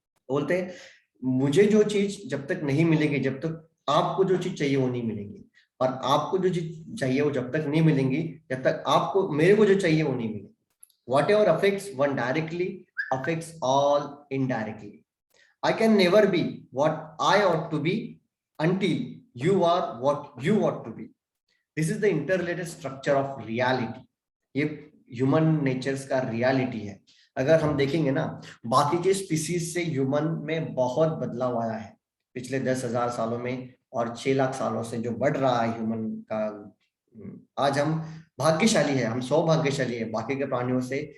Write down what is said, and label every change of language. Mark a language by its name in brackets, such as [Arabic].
[Hindi] बोलते हैं मुझे जो चीज जब तक नहीं मिलेगी, जब तक आपको जो चीज चाहिए वो नहीं मिलेगी, और आपको जो चीज चाहिए वो जब तक नहीं मिलेंगी जब तक आपको मेरे को जो चाहिए वो नहीं मिलेगी। [English] Whatever affects one directly affects all indirectly. I can never be what I ought to be until you are what you ought to be. This is the interrelated structure of reality. [Hindi] ये human natures का reality है। अगर हम देखेंगे ना, बाकी के species से ह्यूमन में बहुत बदलाव आया है पिछले 10,000 सालों में। और 6 लाख सालों से जो बढ़ रहा है ह्यूमन का, आज हम भाग्यशाली है, हम सौभाग्यशाली है बाकी के प्राणियों से।